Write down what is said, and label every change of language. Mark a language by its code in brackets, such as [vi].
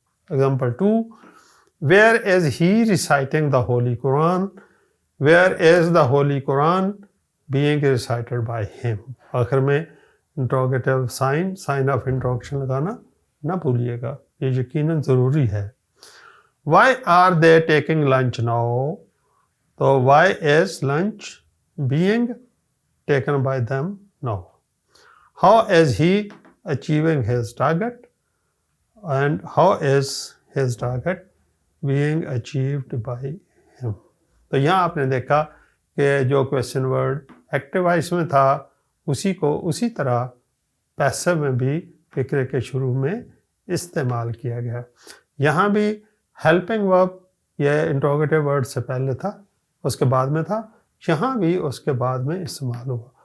[en] Example 2، where is he reciting the Holy Quran? Where is the Holy Quran being recited by him? [ur] آخر میں interrogative sign of interrogation لگانا نہ بھولیے گا، یہ یقیناً ضروری ہے. [en] Why are they taking lunch now? تو why is lunch being taken by them now? How is he achieving his target? And how is his target being achieved by him? [ur] تو یہاں آپ نے دیکھا کہ جو کویشچن ورڈ ایکٹیو وائس میں تھا اسی کو اسی طرح پیسو میں بھی فقرے کے شروع میں استعمال کیا گیا. یہاں بھی ہیلپنگ ورب یہ انٹروگیٹو ورڈ سے پہلے تھا، اس کے بعد میں تھا، یہاں بھی اس کے بعد میں استعمال ہوا.